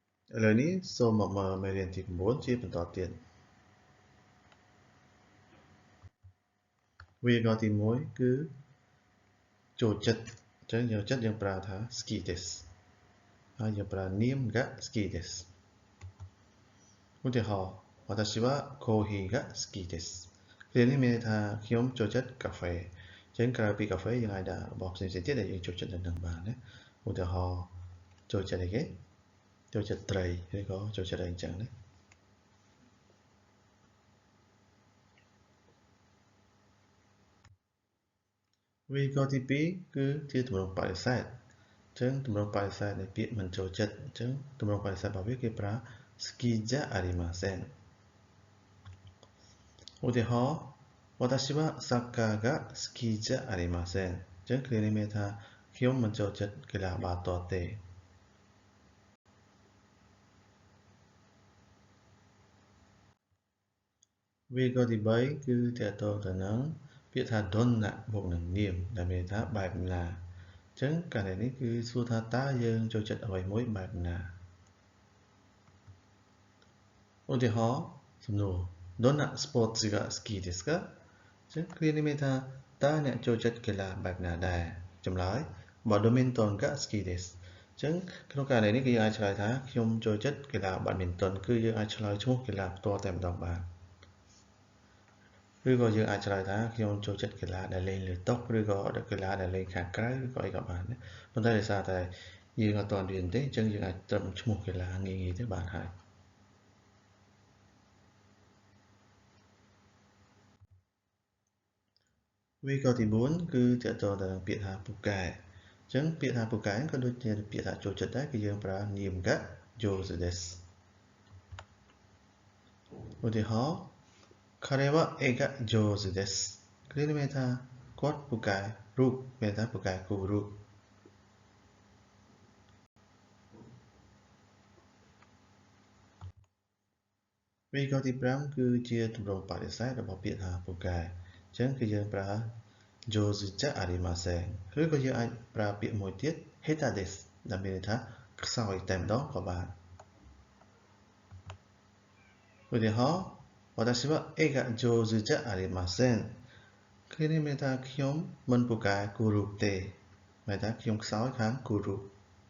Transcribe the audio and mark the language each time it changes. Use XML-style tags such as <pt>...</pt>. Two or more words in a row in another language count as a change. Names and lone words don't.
<km>ឥឡូវនេះសូមមកមើលមេរៀនទី9ជាបន្តទៀតវាយកទី1គឺចូលចិត្តអញ្ចឹ ងចូលចិត្តយើងប្រើថា</km> <ja>好きです</ja> <km>ហើយយើងប្រើនាម</km> <ja>が好きです</ja> <km>ឧទាហរណ៍</km> <ja>私はコーヒーが好きです</ja> <km>គ្រានេះមានន័យថាខ្ញុំចូលចិត្តកាហ្វេអញ្ចឹងក្រៅពីកាហ្វេយើងអាចដាក់របស់ផ្សេងៗទៀតដែលយើងចូលចិត្តនឹងបានណាឧទាហរណ៍ចូលចិត្តអីគេចូលចិត្តត្រីឬក៏ចូលចិត្តអីអញ្ចឹងណា វាយកទី2គឺជាទម្រង់បដិសេធអញ្ចឹងទម្រង់បដិសេធនៃពាក្យមិនចូលចិត្តអញ្ចឹងទម្រង់បដិសេធរបស់វាគេប្រើ</km> <ja>好きじゃありません</ja> <km>ឧទាហរណ៍</km> <ja>私はサッカーが好きじゃありません</ja> <km>អញ្ចឹងគ្រានេះមានថាខ្ញុំមិនចូលចិត្តកីឡាបាល់ទាត់ទេ វាយកទី3គឺតកតងទៅនឹងពាក្យថា donna បូកនឹងនាមដែលមានថាបែបណាអញ្ចឹងករណីនេះគឺសួរថាតើយើងចូលចិត្តអ្វីមួយបែបណា ឧទាហរណ៍សំណួរ</km> <ja>どんなスポーツが好きですか</ja> <km>អញ្ចឹងគ្រានេះមានថាតើអ្នកចូលចិត្តកីឡាបែបណាដែរចម្លើយ</km> <ja>バドミントンが好きです</ja> <km>អញ្ចឹងក្នុងករណីនេះគឺយើងអាចឆ្លើយថាខ្ញុំចូលចិត្តកីឡា badminton គឺយើងអាចឆ្លើយឈ្មោះកីឡាផ្ទាល់តែម្ដងបាន ឬក៏យើងអាចឆ្លើយថាខ្ញុំចូលចិត្តកីឡាដែលលេងលើតុឬក៏កីឡាដែលលេងខាងក្រៅឬក៏អីក៏បានដែរប៉ុន្តែដោយសារតែយើងអត់ទាន់រៀនទេអញ្ចឹងយើងអាចត្រឹមឈ្មោះកីឡាងាយៗទៅបានហើយ វាក៏ទី4គឺតកតងទៅនឹងពាក្យថាពូកែអញ្ចឹងពាក្យថាពូកែក៏ដូចជាពាក្យថាចូលចិត្តដែរគឺយើងប្រើនាម</km> <ja>が上手です</ja> <km>ឧទាហរណ៍</km> <ja>彼は絵が上手です</ja> <km>គ្រានេះមានថាគាត់ពូកែរូបមានថាពូកែគូររូប វាក៏ទី5គឺជាទម្រង់បដិសេធរបស់ពាក្យថាពូកែអញ្ចឹងគឺយើងប្រើ</km> <ja>上手じゃありません</ja> <km>ឬក៏យើងអាចប្រើពាក្យមួយទៀត</km> <ja>下手です</ja> <km>ដែលមានន័យថាខ្សោយតែម្ដងក៏បាន ឧទាហរណ៍</km> <ja>私は絵が上手じゃありません</ja> <km>គ្រានេះមានថាខ្ញុំមិនពូកែគូររូបទេមានថាខ្ញុំខ្សោយខាងគូររូប</km>